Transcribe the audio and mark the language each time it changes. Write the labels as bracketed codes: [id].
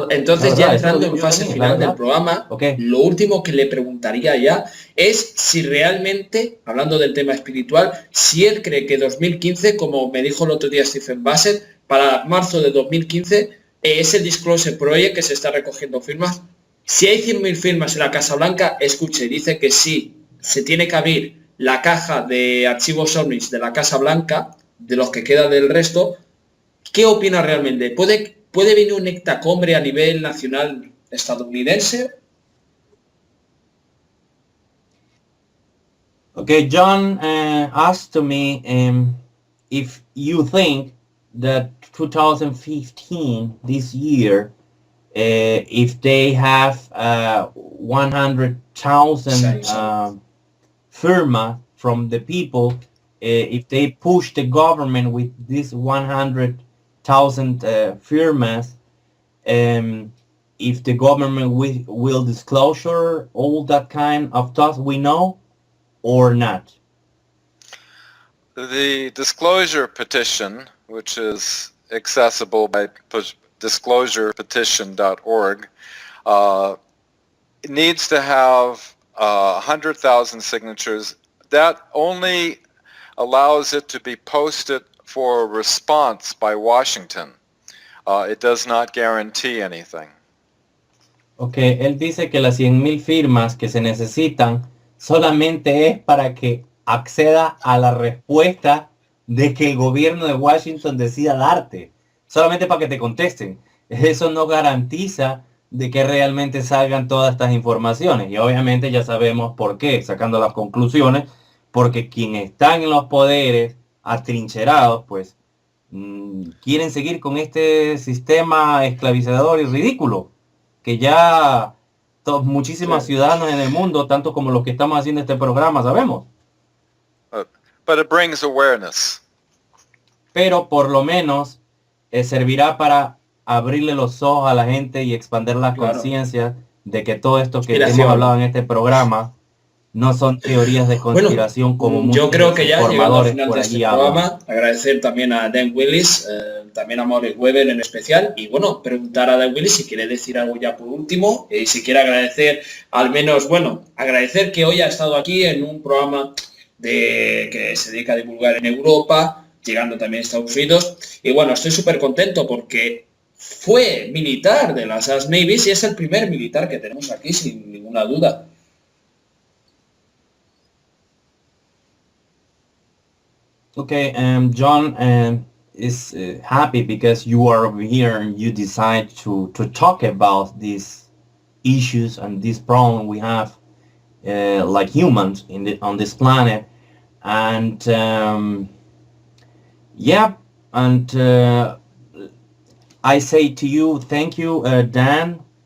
[es] Entonces, ya entrando en fase final del programa, lo último que le preguntaría ya es si realmente, hablando del tema espiritual, si él cree que 2015, como me dijo el otro día Stephen Bassett, para marzo de 2015, ese Disclosure Project que se está recogiendo firmas, si hay 100.000 firmas en la Casa Blanca, escuche, dice que sí, se tiene que abrir la caja de archivos ovnis de la Casa Blanca, de los que queda del resto. ¿Qué opina realmente? ¿Puede venir un hectacombre a nivel nacional estadounidense? [en] Okay, John asked me if you think that 2015, this year, if they have 100,000 [es] firma [en] from the people, if they push the government with this 100,000 [es] firmas, [en] if the government will disclosure all that kind of stuff we know or not? The disclosure petition, which is accessible by disclosurepetition.org, needs to have 100,000 signatures. That only allows it to be posted for response by Washington. It does not guarantee anything. [es] Okay, él dice que las 100,000 firmas que se necesitan solamente es para que acceda a la respuesta de que el gobierno de Washington decida darte. Solamente para que te contesten. Eso no garantiza de que realmente salgan todas estas informaciones. Y obviamente ya sabemos por qué, sacando las conclusiones, porque quienes están en los poderes atrincherados, pues quieren seguir con este sistema esclavizador y ridículo, que ya muchísimos ciudadanos en el mundo, tanto como los que estamos haciendo este programa, sabemos. [en] But it brings awareness. [es] Pero por lo menos servirá para abrirle los ojos a la gente y expandir la conciencia de que todo esto que hemos hablado en este programa no son teorías de conspiración, como muchos yo creo que ya llegando al final por de este allí programa, agradecer también a Dan Willis, también a Maurice Weber en especial, y bueno, preguntar a Dan Willis si quiere decir algo ya por último, y si quiere agradecer al menos, bueno, agradecer que hoy ha estado aquí en un programa que se dedica a divulgar en Europa, llegando también a Estados Unidos, y bueno, estoy súper contento porque fue militar de las US Navies y es el primer militar que tenemos aquí sin ninguna duda. [en] Okay, John is happy because you are over here and you decide to talk about these issues and this problem we have like humans on this planet, and yeah, and I say to you, thank you, Dan,